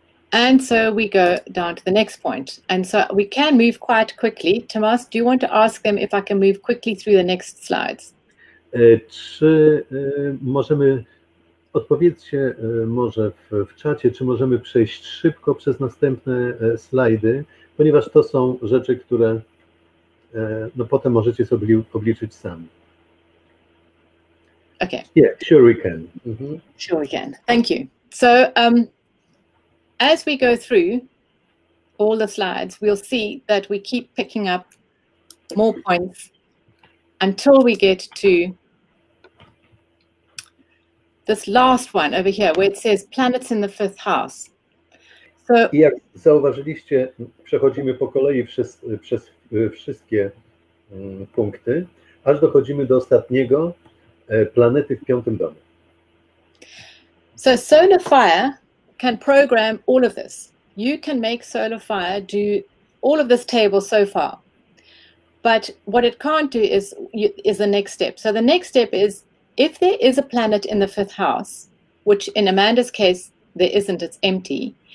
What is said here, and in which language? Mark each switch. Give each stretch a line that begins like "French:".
English: And so we go down to the next point. And so we can move quite quickly. Tomas, do you want to ask them if I can move quickly through the next slides?
Polish: Czy możemy, odpowiedzcie może w czacie, czy możemy przejść szybko przez następne slajdy, ponieważ to są rzeczy, które no potem możecie sobie obliczyć sami.
English: Okay. Yeah, sure we can. Sure we can. Thank you. So as we go through all the slides, we'll see that we keep picking up more points until we get to this last one over here, where it says planets in the 5th house. So,
Polish: I jak zauważyliście, przechodzimy po kolei przez wszystkie punkty, aż dochodzimy do ostatniego, planety w 5. domu.
English: So solar fire can program all of this. You can make solar fire do all of this table so far. But what it can't do is the next step. So the next step is, if there is a planet in the 5th house, which in Amanda's case, there isn't, it's empty.